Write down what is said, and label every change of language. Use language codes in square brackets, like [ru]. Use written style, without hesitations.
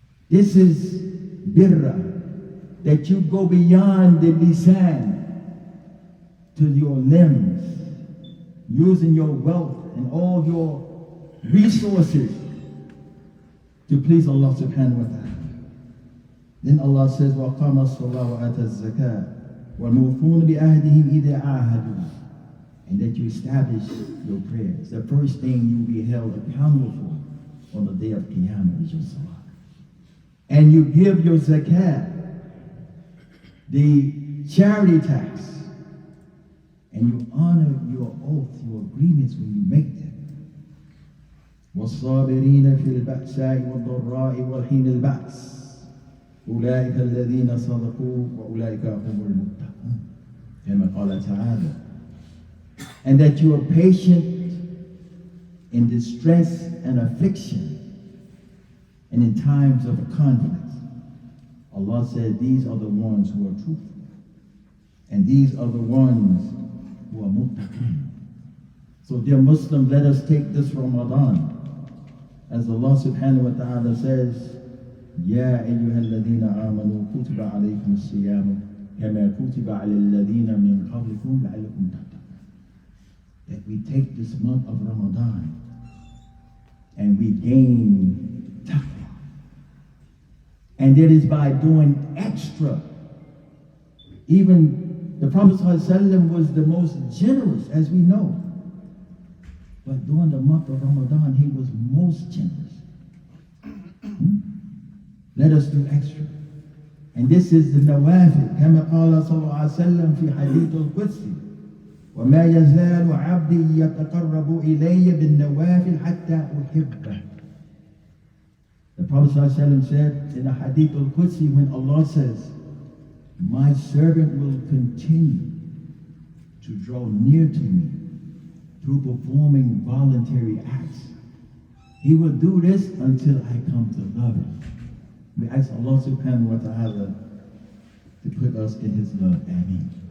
[en] This is birra, that you go beyond the lisan to your limbs, using your wealth and all your resources to please Allah subhanahu wa ta'ala. Then Allah says, [ar] وَقَامَ الصَّلَاةُ وَآتَى الزَّكَاةَ وَالْمُوفُونَ بِأَهْدِهِمْ إِذَا عَاهَدُوا. [en] And that you establish your prayers. The first thing you'll be held accountable for on the day of Qiyamah is your salah. And you give your zakat, the charity tax, and you honor your oath, your agreements when you make them. [ar] وَالصَّابِرِينَ فِي الْبَأْسَاءِ وَالضَّرَّاءِ وَحِينِ الْبَأْسِ أولئك الذين صدقوا وأولئك هم المتقون كما قال تعالى. [en] And that you are patient in distress and affliction and in times of conflict. Allah said these are the ones who are truthful, and these are the ones who are muttaqin. So dear Muslim, let us take this Ramadan as Allah subhanahu wa ta'ala says, [ar] يا أيها الذين آمنوا كتب عليكم الصيام كما كتب على الذين من قبلكم لعلكم تتقون. [en] That we take this month of Ramadan and we gain taqwa. And it is by doing extra. Even the Prophet ﷺ was the most generous, as we know. But during the month of Ramadan, he was most generous. Let us do extra. And this is the nawafil. [ar] كما قال صلى الله عليه وسلم في حديث القدسي وما يزال عبدي يتقرب إلي بالنوافل حتى أحبه. [en] The Prophet ﷺ said in the hadith al-Qudsi, when Allah says, my servant will continue to draw near to me through performing voluntary acts. He will do this until I come to love him. We ask Allah subhanahu wa ta'ala to put us in His love. Ameen.